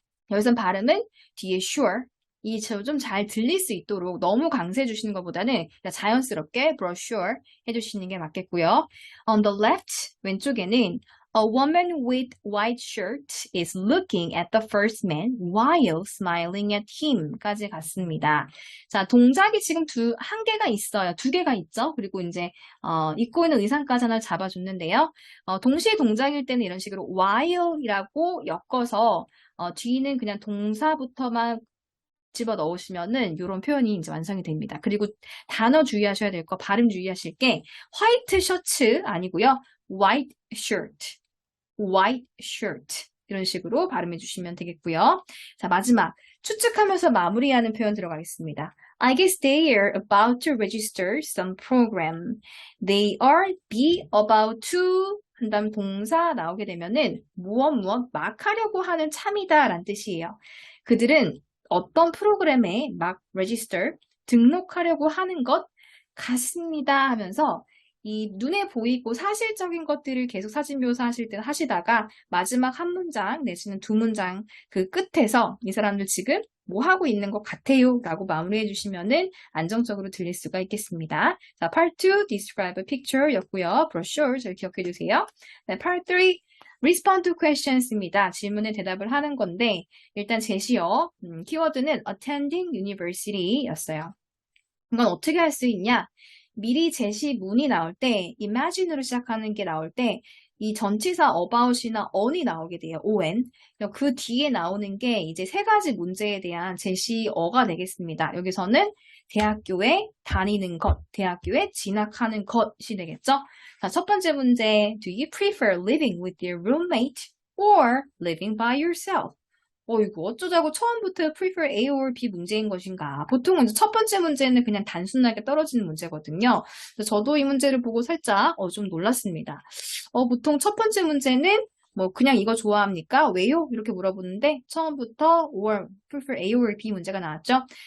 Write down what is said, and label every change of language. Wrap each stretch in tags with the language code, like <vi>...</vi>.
<ko>여기서는 발음은 뒤에 sure 이 좀 잘 들릴 수 있도록 너무 강조해 주시는 것보다는 자연스럽게 brochure 해주시는 게 맞겠고요.</ko> <en>On the left,</en> <ko>왼쪽에는</ko> <en>A woman with white shirt is looking at the first man while smiling at him</en> <ko>까지 갔습니다. 자, 동작이 지금 한 개가 있어요. 두 개가 있죠. 그리고 이제, 입고 있는 의상까지 하나를 잡아줬는데요. 동시에 동작일 때는 이런 식으로 while이라고 엮어서, 뒤는 그냥 동사부터만 집어 넣으시면은 이런 표현이 이제 완성이 됩니다. 그리고 단어 주의하셔야 될 거, 발음 주의하실 게, 화이트 셔츠 아니고요.</ko> <en>white shirt.</en> <ko>white shirt 이런 식으로 발음해 주시면 되겠고요. 자, 마지막 추측하면서 마무리하는 표현 들어가겠습니다.</ko> <en>I guess they are about to register some program. They are be about to</en> <ko>한 다음 동사 나오게 되면은 무엇 막 하려고 하는 참이다 라는 뜻이에요. 그들은 어떤 프로그램에 막 register 등록하려고 하는 것 같습니다 하면서 이 눈에 보이고 사실적인 것들을 계속 사진 묘사하실 때 하시다가 마지막 한 문장 내지는 두 문장 그 끝에서 이 사람들 지금 뭐 하고 있는 것 같아요 라고 마무리해 주시면은 안정적으로 들릴 수가 있겠습니다. 자, Part 2 Describe a picture 였고요. Brochure 잘 기억해 주세요. 네, Part 3 Respond to questions입니다. 질문에 대답을 하는 건데 일단 제시어 키워드는 attending university 였어요. 이건 어떻게 할 수 있냐? 미리 제시문이 나올 때, imagine으로 시작하는 게 나올 때, 이 전치사 about이나 on이 나오게 돼요. on. 그 뒤에 나오는 게 이제 세 가지 문제에 대한 제시어가 되겠습니다. 여기서는 대학교에 다니는 것, 대학교에 진학하는 것이 되겠죠. 자, 첫 번째 문제.</ko> <en>Do you prefer living with your roommate or living by yourself?</en> <ko>이거 어쩌자고 처음부터 prefer A or B 문제인 것인가. 보통은 첫 번째 문제는 그냥 단순하게 떨어지는 문제거든요. 저도 이 문제를 보고 살짝 좀 놀랐습니다. 보통 첫 번째 문제는 뭐 그냥 이거 좋아합니까? 왜요? 이렇게 물어보는데 처음부터 or prefer A or B 문제가 나왔죠.</ko>